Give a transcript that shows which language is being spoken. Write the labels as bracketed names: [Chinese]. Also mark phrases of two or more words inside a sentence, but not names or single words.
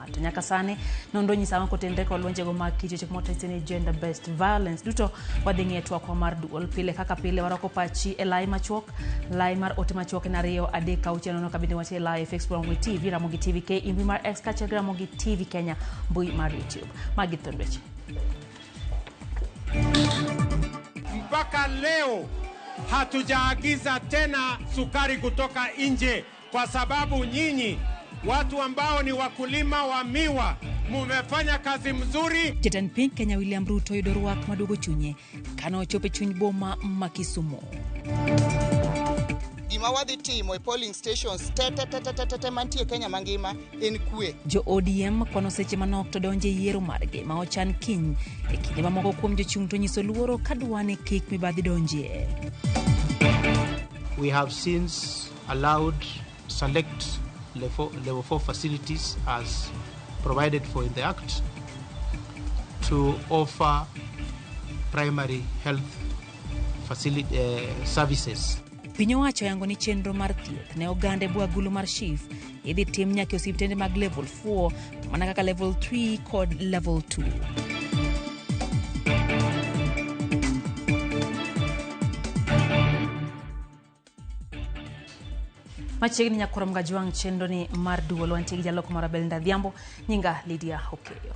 [Luo (Kenya and Tanzania)] To nyaka sani nondo nyisa kotenre kod lwenje go ma kit chwech motesene gender based violence duto wadhi ng'e twak mar duol pile kaka pile warako pachi e lai machuok lai mar ote machuok en 2-3-6 no kabinde watie live Facebook Ramogi TV Ramogi TV K imbi mar X kachiel Ramogi TV Kenya mbui mar YouTube magithonweche. [Swahili] Mpaka leo hatujaagiza tena sukari kutoka nje kwa sababu nyinyi watu ambao ni wakulima wa miwa mumefanya kazi mzuri. [Luo (Kenya and Tanzania)] Jatend piny Kenya William Ruto yudo rwak maduogo chunye kano chope chuny boma ma Kisumu. Gima wadhi timo e [English] polling stations [Luo (Kenya and Tanzania)] te mantie Kenya mangima en kwe. Jo ODM kwano seche manok to donje yiero margi ma ochan kiny e kinde mamoko kuom jochung' to nyiso luoro kadwane kik mibadhi donje. [English] We have since allowed select level 4 facilities as provided for in the Act to offer primary health facility services. [Luo (Kenya and Tanzania)] Piny owacho yango ni chenro mar thieth ne ogande bwagulu mar Shif idhi tim nyaka osiptende mag level 4 mana kaka level 3 kod level 2. Machiegni nyakorom gajuang chenro ni mar duol wantie gi jaloko mar Belinda Dhiambo nyinga Lydia Okeyo.